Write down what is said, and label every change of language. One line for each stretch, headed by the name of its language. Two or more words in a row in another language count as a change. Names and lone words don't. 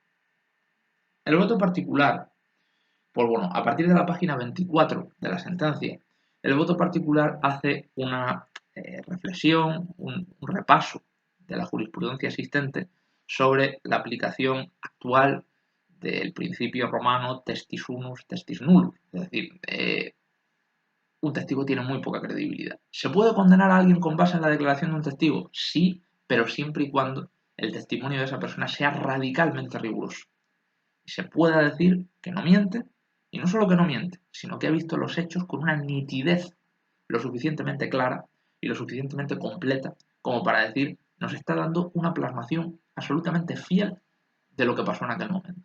Spanish: El voto particular, pues bueno, a partir de la página 24 de la sentencia, el voto particular hace una reflexión, un repaso de la jurisprudencia existente sobre la aplicación actual del principio romano
Latin: testis unus, testis nullus.
Spanish: Es decir, un testigo tiene muy poca credibilidad. ¿Se puede condenar a alguien con base en la declaración de un testigo? Sí, pero siempre y cuando el testimonio de esa persona sea radicalmente riguroso. Y se pueda decir que no miente, y no solo que no miente, sino que ha visto los hechos con una nitidez lo suficientemente clara y lo suficientemente completa como para decir, nos está dando una plasmación absolutamente fiel de lo que pasó en aquel momento.